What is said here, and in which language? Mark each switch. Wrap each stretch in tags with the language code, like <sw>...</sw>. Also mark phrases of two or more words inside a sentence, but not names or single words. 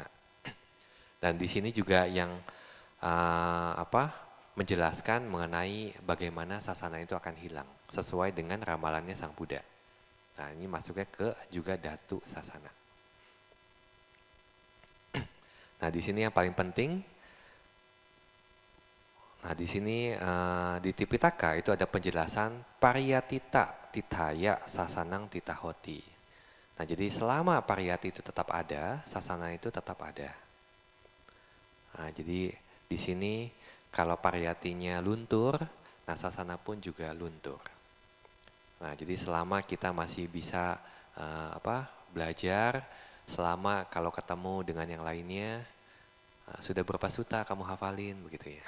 <id>Dan di sini juga yang menjelaskan mengenai bagaimana Sasana itu akan hilang sesuai dengan ramalannya Sang Buddha. Nah, ini masuknya ke juga</id> <pi>Datu Sasana.</pi> <id>Nah, di sini yang paling penting, nah di sini di Tipitaka itu ada penjelasan</id> <pi>pariyatita tithaya sasanang tithahoti.</pi> <id>Nah, jadi selama pariyati itu tetap ada, sasana itu tetap ada. Nah, jadi di sini kalau pariyatinya luntur, nah sasana pun juga luntur. Nah, jadi selama kita masih bisa belajar, selama kalau ketemu dengan yang lainnya, sudah berapa sutta kamu hafalin begitu ya.</id>